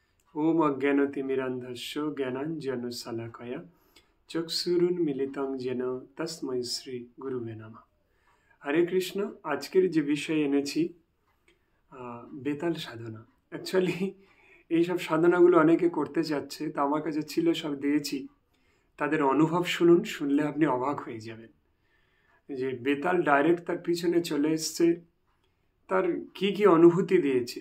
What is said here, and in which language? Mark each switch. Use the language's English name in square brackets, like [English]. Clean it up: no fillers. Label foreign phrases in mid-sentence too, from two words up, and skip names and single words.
[Sanskrit] ओम अज्ञानतिमिरान्धस्य ज्ञानाञ्जनशलाकया चक्षुरुन्मीलितं येन तस्मै श्री गुरुवे नमः। [Bangla] হরে কৃষ্ণ। আজকের যে বিষয় এনেছি বেতাল সাধনা। অ্যাকচুয়ালি এইসব সাধনাগুলো অনেকে করতে চাচ্ছে, তো আমার কাছে ছিল, সব দিয়েছি। তাদের অনুভব শুনুন, শুনলে আপনি অবাক হয়ে যাবেন যে বেতাল ডাইরেক্ট তার পিছনে চলে এসছে, তার কি কি অনুভূতি দিয়েছে।